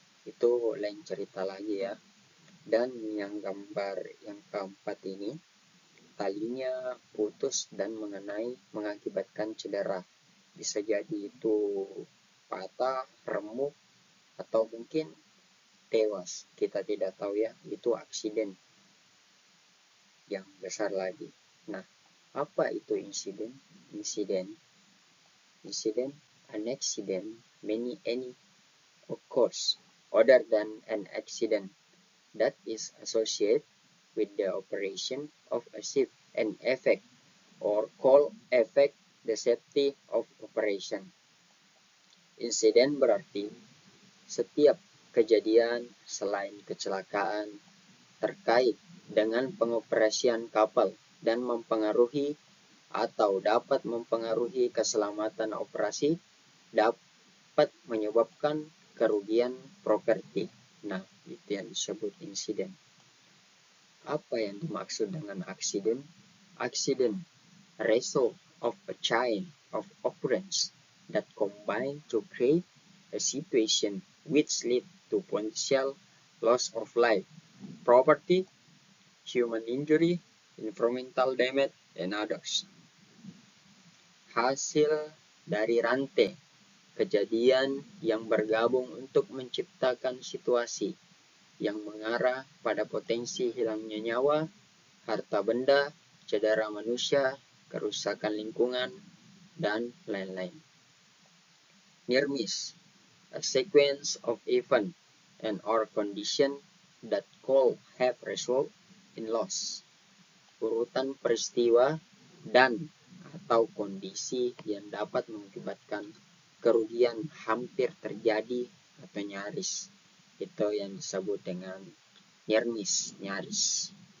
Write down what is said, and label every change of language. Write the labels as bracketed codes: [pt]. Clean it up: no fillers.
[id] Itu lain cerita lagi ya. Dan yang gambar yang keempat ini talinya putus dan mengenai mengakibatkan cedera. Bisa jadi itu patah, remuk, atau mungkin tewas. Kita tidak tahu ya, itu aksiden yang besar lagi. Nah, apa itu insiden? [en] Incident, an accident, any occurs other than an accident that is associated with the operation of a ship and affect or affect the safety of operation. [id] Insiden berarti setiap kejadian selain kecelakaan terkait dengan pengoperasian kapal dan mempengaruhi atau dapat mempengaruhi keselamatan operasi dapat menyebabkan kerugian properti. Nah, itu yang disebut insiden. Apa yang dimaksud dengan aksiden? [en] Aksiden, result of a chain of occurrence that combine to create a situation which lead to potential loss of life, property, human injury, environmental damage, and others. [id] Hasil dari rantai kejadian yang bergabung untuk menciptakan situasi yang mengarah pada potensi hilangnya nyawa, harta benda, cedera manusia, kerusakan lingkungan, dan lain-lain. [en] Near miss, a sequence of event and or condition that could have result in loss. [id] Urutan peristiwa dan atau kondisi yang dapat mengakibatkan kerugian hampir terjadi atau nyaris. Itu yang disebut dengan near miss, nyaris.